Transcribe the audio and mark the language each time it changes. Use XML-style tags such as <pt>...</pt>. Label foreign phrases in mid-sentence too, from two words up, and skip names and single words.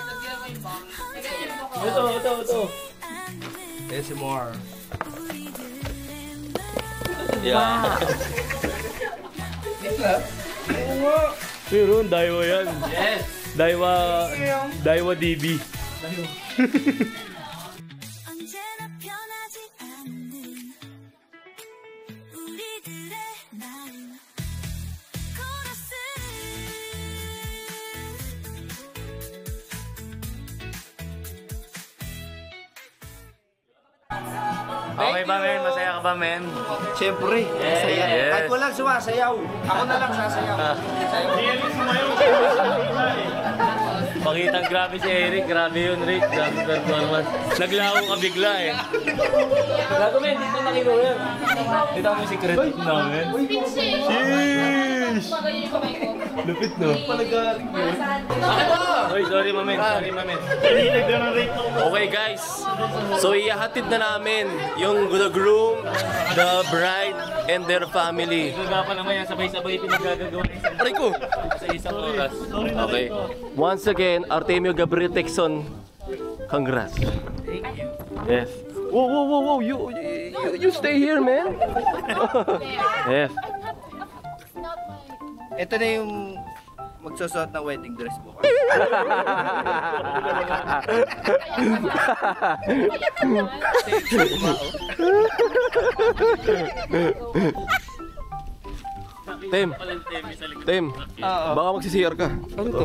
<tl>Ito. ASMR. Yeah. Meron, Daiwa yan. Yes. Daiwa DB.</tl> <ko>언제나 변하지 않는 우리들의 마음 코러스</ko> <tl>Okay ba, men? Masaya ka ba, men? Siyempre, masaya. Yes. Kahit walang sumasayaw, ako na lang sasayaw. Pakitang grabe si Eric. Grabe yun, Rick. Grabe performance. Naglaho ka bigla eh. Gago, men. Dito nakino yan. Dito ako yung secret namin. Sheesh! Lupit, no? Palagaling yun. Oy, sorry, mamen. Sorry, mamen. Okay guys, so ihahatid na namin yung</tl> <en>the groom, the bride, and their family.</en> <tl>Gaga pa naman yan. Sabay-sabay pinagagagawa Aray ko! sa isang oras. Okay.</tl> <en>Once again, Artemio Gabriel Texon, congrats. Yes. Whoa, whoa, whoa, whoa! You stay here, man. Yes.</en> <tl>Ito na yung magsusuot ng</tl> <en>wedding dress</en> <tl>mo. Tim, baka magsisiyar ka. Ano to?</tl>